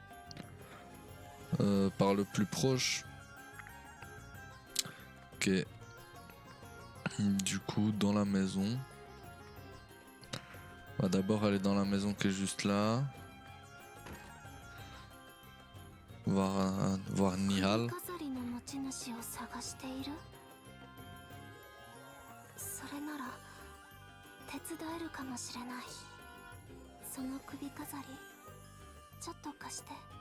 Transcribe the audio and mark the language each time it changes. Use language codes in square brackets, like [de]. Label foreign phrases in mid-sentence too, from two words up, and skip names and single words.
[fr] Par le plus proche. Ok. Du coup, dans la maison. On va d'abord aller dans la maison qui est juste là. Voir Nihal. [ja] それなら手伝えるかもしれない。その首飾りちょっと貸して。